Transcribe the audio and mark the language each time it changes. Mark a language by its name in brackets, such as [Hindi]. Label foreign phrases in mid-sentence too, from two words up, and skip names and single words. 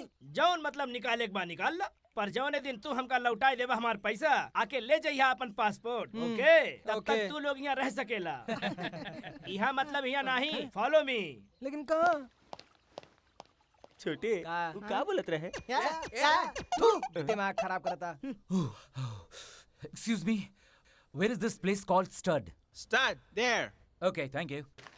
[Bhojpuri] जौन मतलब निकाले के बा निकाल ला, पर जौने दिन तू हमका लौटाई देबा हमार पैसा, आके ले जइहा अपन पासपोर्ट। ओके? तब तक तू लोग यहाँ रह सकेला। यहाँ मतलब यहाँ नहीं। [English] follow me. [Bhojpuri] लेकिन कहाँ? छोटे वो का बोलत रहे? दिमाग खराब करता। [English] Excuse me, where is this place called Stud? Stud, there. Okay, thank you.